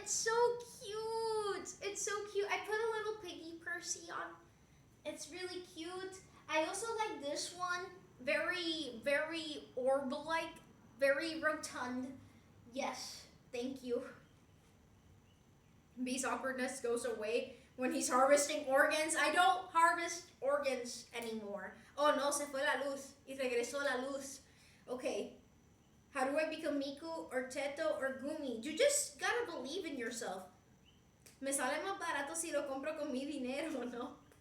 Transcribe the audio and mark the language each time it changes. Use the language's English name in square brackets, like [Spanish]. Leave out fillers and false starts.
[English] It's so cute. I put a little piggy Percy on. It's really cute. I also like this one. Very, very orb-like. Very rotund. Yes, thank you. B's awkwardness goes away when he's harvesting organs. I don't harvest organs anymore. Oh no, [Spanish] se fue la luz. [English] Y regresó la luz. Okay. How do I become Miku or Teto or Gumi? You just gotta believe in yourself. [Spanish] Me sale más barato si lo compro con mi dinero, ¿no?